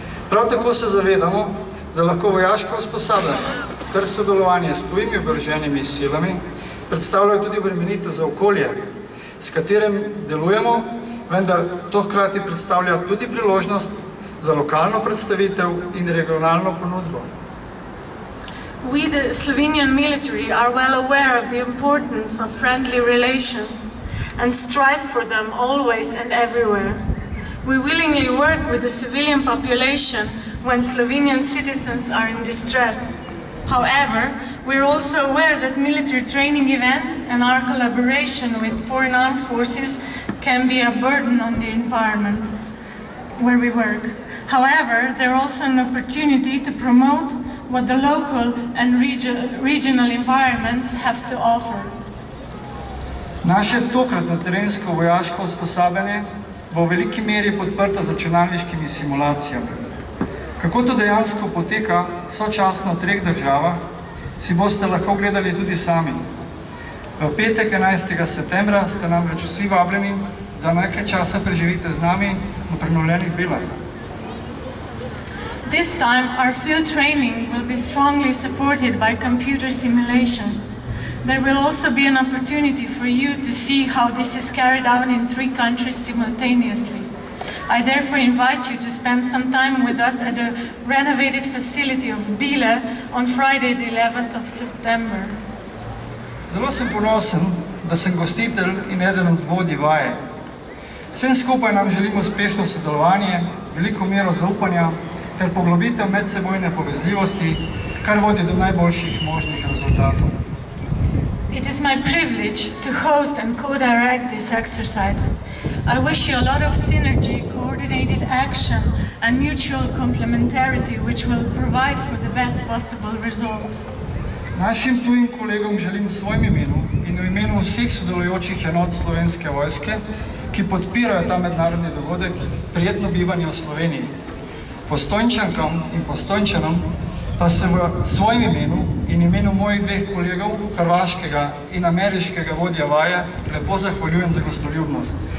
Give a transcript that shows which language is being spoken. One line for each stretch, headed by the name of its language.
Slovenian: Prav tako se zavedamo, da lahko vojaško usposabljanje ter sodelovanje s tujimi oboroženimi silami predstavljajo tudi obremenitev za okolje, s katerim delujemo, vendar to hkrati predstavlja tudi priložnost za lokalno predstavitev in regionalno ponudbo.
English: We, the Slovenian military, are well aware of the importance of friendly relations and strive for them always and everywhere. We willingly work with the civilian population when Slovenian citizens are in distress. However, we are also aware that military training events and our collaboration with foreign armed forces can be a burden on the environment where we work. However, they're also an opportunity to promote what the local and regional environments have to offer.
Slovenian: Naše tokratno terensko vojaško usposabljanje bo v veliki meri podprto z računalniškimi simulacijami. Kako to dejansko poteka sočasno v 3 državah, si boste lahko gledali tudi sami. V petek 11. septembra ste namreč vsi vabljeni, da nekaj časa preživite z nami na prenovljenih Bilah.
English: This time, our field training will be strongly supported by computer simulations. There will also be an opportunity for you to see how this is carried out in 3 countries simultaneously. I therefore invite you to spend some time with us at the renovated facility of Bile on Friday, the 11th of September.
Slovenian: Zelo sem ponosen, da sem gostitelj in eden od vodij vaje. Vsem skupaj nam želimo uspešno sodelovanje, veliko mero zaupanja ter poglobitev medsebojne povezljivosti, kar vodi do najboljših možnih rezultatov.
English: It is my privilege to host and co-direct this exercise. I wish you a lot of synergy, coordinated action and mutual complementarity which will provide for the best possible results.
Slovenian: Našim tujim kolegom želim v svojem imenu in v imenu vseh sodelujočih enot Slovenske vojske, ki podpirajo ta mednarodni dogodek, prijetno bivanje v Sloveniji. Postojnčankam in Postojnčanom pa se v svojem imenu in imenu mojih 2 kolegov, hrvaškega in ameriškega vodja vaje, lepo zahvaljujem za gostoljubnost.